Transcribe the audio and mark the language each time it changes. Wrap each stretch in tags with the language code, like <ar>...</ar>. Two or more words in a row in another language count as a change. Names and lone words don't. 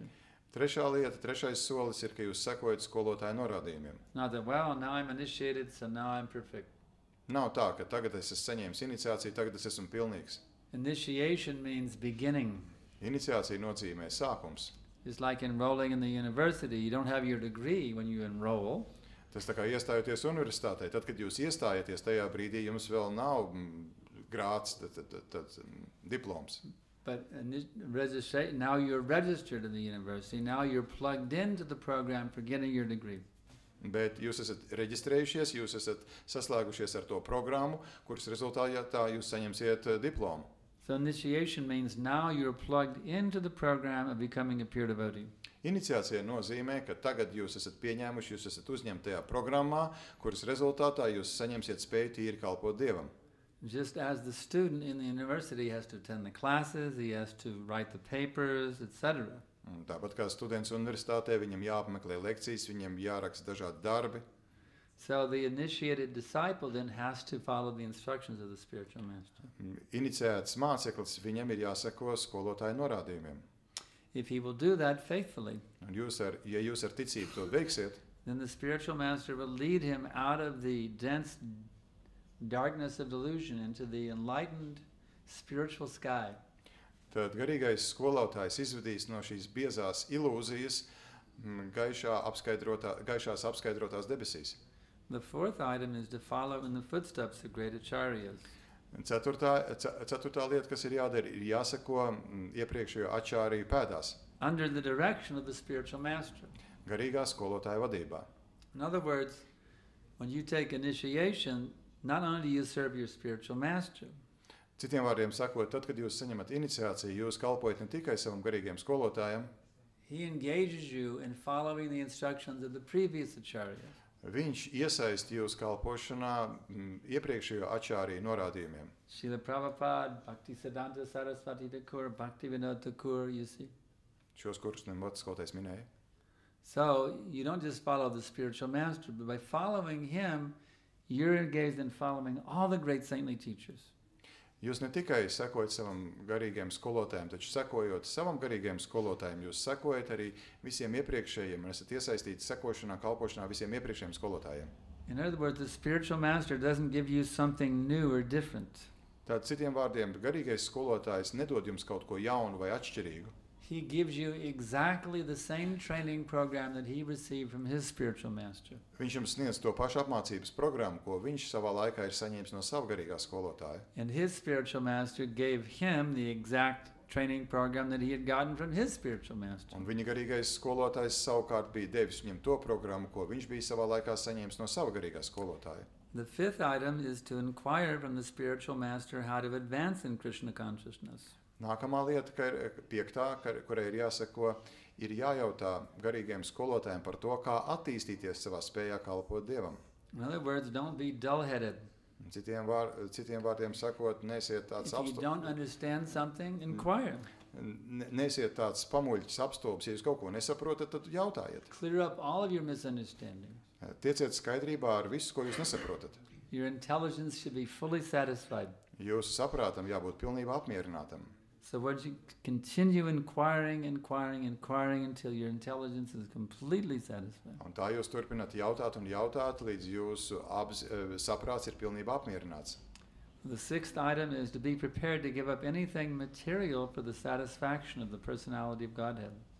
<lv>Trešā lieta, trešais solis ir, ka jūs sekojat skolotāju norādījumiem.</lv> <en>Not that, well, now I'm initiated, so now I'm perfect.</en> <lv>Nav tā, ka tagad es esmu saņēmis iniciāciju, tagad es esmu pilnīgs.</lv> <en>Initiation means beginning.</en> <lv>Iniciācija nozīmē sākums.</lv> <en>It's like enrolling in the university. You don't have your degree when you enroll.</en> <lv>Tas tā kā iestājoties universitātei. Tad, kad jūs iestājaties, tajā brīdī jums vēl nav grāds, diploms.</lv> <en>But now you're registered in the university. Now you're plugged into the program for getting your degree.</en> <lv>Bet jūs esat reģistrējušies, jūs esat saslēgušies ar to programmu, kuras rezultātā jūs saņemsiet diplomu.</lv> <en>So initiation means now you're plugged into the program of becoming a pure devotee.</en> <lv>Iniciācija nozīmē, ka tagad jūs esat pieņēmuši, jūs esat uzņemti tajā programmā, kuras rezultātā jūs saņemsiet spēju tīri kalpot Dievam.</lv> <en>Just as the student in the university has to attend the classes, he has to write the papers, etc.</en> <lv>Tāpat kā students universitātē, viņam jāapmeklē lekcijas, viņam jāraksta dažādi darbi.</lv> <en>So the initiated disciple then has to follow the instructions of the spiritual master.</en> <lv>Iniciēts māceklis, viņam ir jāseko skolotāju norādījumiem.</lv> <en>If he will do that faithfully,</en> <lv>Un ja jūs ar ticību to veiksiet,</lv> <en>then the spiritual master will lead him out of the dense darkness of delusion into the enlightened spiritual sky.</en> <lv>tad garīgais skolotājs izvedīs no šīs biezās ilūzijas gaišās apskaidrotās debesīs.</lv> <en>The fourth item is to follow in the footsteps of great acharyas.</en> <lv>Ceturtā lieta, kas ir jādara, ir jāseko iepriekšējo ačāriju pēdās,</lv> <en>Under the direction of the spiritual master.</en> <lv>garīgā skolotāja vadībā.</lv> <en>In other words, when you take initiation, not only do you serve your spiritual master,</en> <lv>Citiem vārdiem sakot, tad, kad jūs saņemat iniciāciju, jūs kalpojat ne tikai savam garīgajam skolotājam,</lv> <en>he engages you in following the instructions of the previous acharya.</en> <lv>viņš iesaist jūs kalpošanā iepriekšējo ačāriju norādījumiem.</lv> <en>Srila Prabhupada, Bhaktisiddhanta Saraswati Thakur, Bhaktivinoda Thakur, you see.</en> <lv>Šos kursus nemot skolotājs minēja.</lv> <en>So you don't just follow the spiritual master, but by following him, you're engaged in following all the great saintly teachers.</en> <lv>Jūs ne tikai sekojat savam garīgajam skolotājiem, taču sekojot savam garīgajam skolotājiem, jūs sekojat arī visiem iepriekšējiem un esat iesaistīti sekošanā, kalpošanā visiem iepriekšējiem skolotājiem.</lv> <en>In other words, the spiritual master doesn't give you something new or different.</en> <lv>Tātad citiem vārdiem, garīgais skolotājs nedod jums kaut ko jaunu vai atšķirīgu.</lv> <en>He gives you exactly the same training program that he received from his spiritual master.</en> <lv>Viņš jums sniedz to pašu apmācības programmu, ko viņš savā laikā ir saņēmis no sava garīgā skolotāja.</lv> <en>And his spiritual master gave him the exact training program that he had gotten from his spiritual master.</en> <lv>Un viņa garīgais skolotājs savukārt bija devis viņam to programmu, ko viņš bija savā laikā saņēmis no sava garīgā skolotāja.</lv> <en>The fifth item is to inquire from the spiritual master how to advance in Krishna consciousness.</en> <lv>Nākamā lieta, ka ir piektā, kurai ir jāsako, ir jājautā garīgajiem skolotājiem par to, kā attīstīties savā spējā kalpot Dievam.</lv> <en>In other words, don't be dull-headed.</en> <lv>Citiem vārdiem sakot, neesiet tāds</lv> <en>If you don't understand something, inquire.</en> <lv>Neesiet tāds pamuļķis apstulbs. Ja jūs kaut ko nesaprotat, tad jautājiet.</lv> <en>Clear up all of your misunderstandings.</en> <lv>Tieciet skaidrībā ar visu, ko jūs nesaprotat.</lv> <en>Your intelligence should be fully satisfied.</en> <lv>Jūsu saprātam jābūt pilnībā apmierinātam.</lv> <en>So once you continue inquiring until your intelligence is completely satisfied.</en> <lv>Un tā jūs turpināt jautāt un jautāt, līdz jūsu saprāts ir pilnībā apmierināts.</lv> <en>The sixth item is to be prepared to give up anything material for the satisfaction of the personality of Godhead.</en>